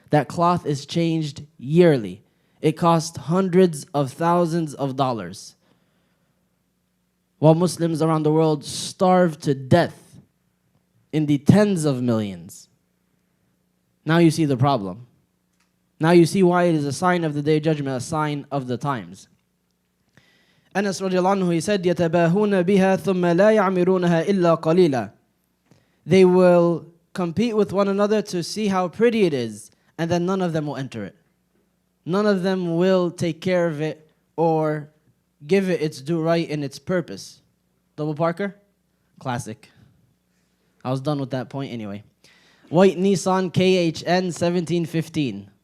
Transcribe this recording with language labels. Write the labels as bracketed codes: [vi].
[en] That cloth is changed yearly. It costs hundreds of thousands of dollars. While Muslims around the world starve to death in the tens of millions. Now you see the problem. Now you see why it is a sign of the Day of Judgment, a sign of the times. [ar] Anas radiallahu anhu, [en] he said, [ar] يَتَبَاهُونَ بِهَا ثُمَّ لَا يَعْمِرُونَهَا إِلَّا قَلِيلًا. [en] They will compete with one another to see how pretty it is, and then none of them will enter it. None of them will take care of it or give it its due right in its purpose. Double Parker? Classic. I was done with that point anyway. White Nissan KHN 1715.